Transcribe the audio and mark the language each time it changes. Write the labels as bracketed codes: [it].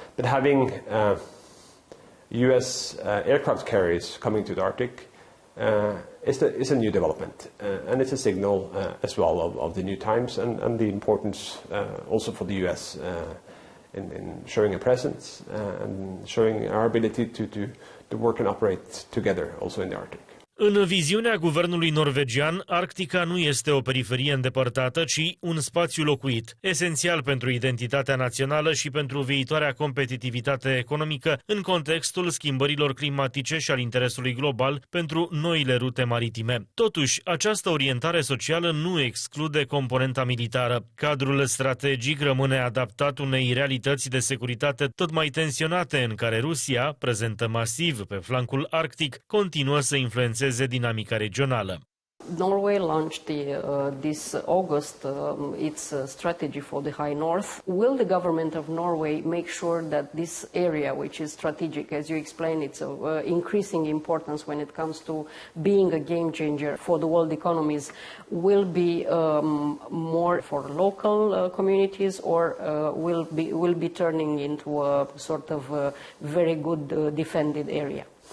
[en] But having U.S. aircraft carriers coming to the Arctic is a new development, and it's a signal as well of the new times and the importance also for the U.S. in showing a presence and showing our ability to work and operate together also in the Arctic. [ro] În viziunea guvernului norvegian, Arctica nu este o periferie îndepărtată, ci un spațiu locuit, esențial pentru identitatea națională și pentru viitoarea competitivitate economică în contextul schimbărilor climatice și al interesului global pentru noile rute maritime. Totuși, această orientare socială nu exclude componenta militară. Cadrul strategic rămâne adaptat unei realități de securitate tot mai tensionate, în care Rusia, prezentă masiv pe flancul arctic, continuă să influențeze dinamica regională. [en] Norway launched this August its strategy for the High North. Will the government of Norway make sure that this area, which is strategic, as you explained, it's of increasing importance when it comes to being a game changer for the world economies, will be more for local communities, or will be turning into a sort of very good defended area?